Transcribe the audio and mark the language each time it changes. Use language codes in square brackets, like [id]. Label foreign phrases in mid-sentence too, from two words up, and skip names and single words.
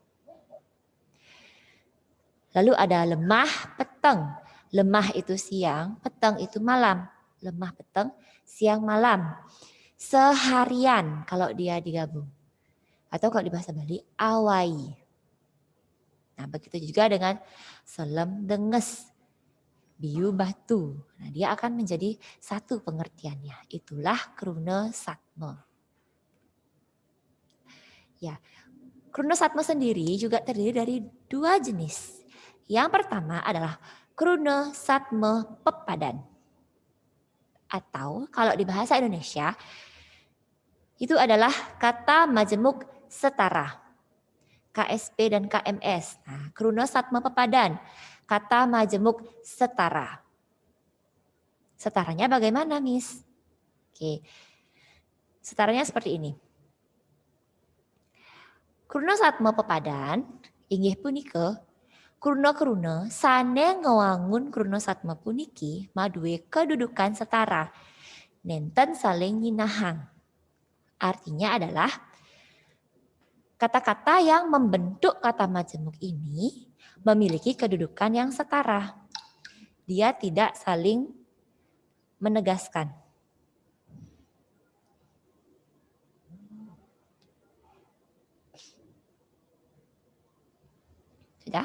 [id] Lalu ada [ban] lemah peteng. [id] Lemah itu siang, peteng itu malam. [ban] Lemah peteng, [id] siang malam. Seharian kalau dia digabung. Atau kalau di bahasa Bali, awai. Nah, begitu juga dengan [ban] selem denges, biu batu. [id] Nah, dia akan menjadi satu pengertiannya. Itulah [ban] kruna satme. [id] Ya, [ban] kruna satme [id] sendiri juga terdiri dari dua jenis. Yang pertama adalah [ban] kruna satme pepadan. [id] Atau kalau di bahasa Indonesia, itu adalah kata majemuk setara. KSP dan KMS. Nah, [ban] kruna satme pepadan, [id] kata majemuk setara. Setaranya bagaimana, Miss? Oke. Setaranya seperti ini. [ban] Kruna satme pepadan inggih punika kruna-kruna sane ngewangun kruna satme puniki maduwe kedudukan setara. Nenten saling nyinahang. [id] Artinya adalah kata-kata yang membentuk kata majemuk ini memiliki kedudukan yang setara. Dia tidak saling menegaskan. Sudah?